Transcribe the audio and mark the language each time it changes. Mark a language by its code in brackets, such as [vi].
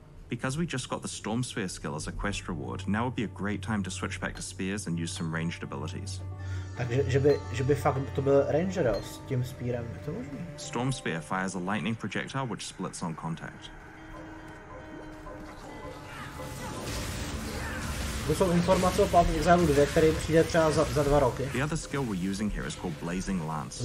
[en] Because we just got the Storm Spear skill as a quest reward, now would be a great time to switch back to spears and use some ranged abilities. [cs] Takže že by fakt to byl ranger s tím spearem, je to možné? [en] Storm Spear fires a lightning projectile which splits on contact. [cs] To jsou informace o Path of Exile 2, který přijde třeba za 2 roky. [en] The other skill we're using here is called Blazing Lance.